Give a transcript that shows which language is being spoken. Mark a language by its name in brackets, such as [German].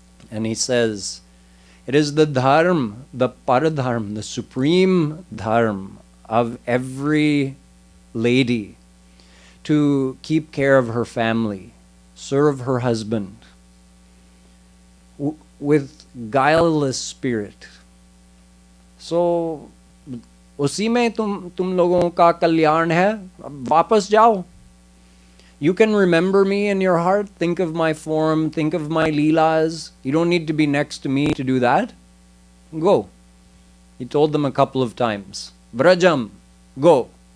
[English] And he says, it is the dharma, the paradharma, the supreme dharma of every lady to keep care of her family, serve her husband with guileless spirit. [Hindi] So, उसी में तुम लोगों का कल्याण है, अब वापस जाओ. [English] You can remember me in your heart, think of my form, think of my leelas. You don't need to be next to me to do that. Go. He told them a couple of times. Vrajam, go.